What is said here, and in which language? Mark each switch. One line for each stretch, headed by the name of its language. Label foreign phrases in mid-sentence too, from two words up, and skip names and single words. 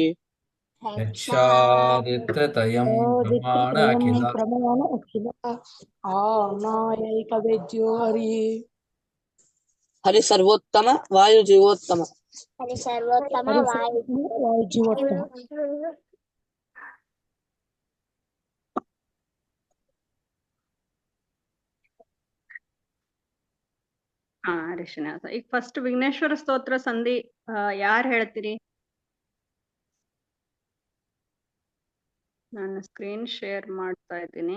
Sanskrit: यक्षादित्रतयं प्रमाण दित्रयं अखिल प्रमाण अखिल आनायैकवेद्यो हरिः। हरि सर्वोत्तम वायु जीवोत्तम। हरि सर्वोत्तम वायुजीवोत्तम।
Kannada: ಹಾ ಶ್ರೀನಿವಾಸ. ಈಗ ಫಸ್ಟ್ ವಿಘ್ನೇಶ್ವರ ಸ್ತೋತ್ರ ಸಂಧಿ ಯಾರು ಹೇಳ್ತೀರಿ? ನಾನು
English: screen share
Kannada: ಮಾಡ್ತಾ ಇದ್ದೀನಿ.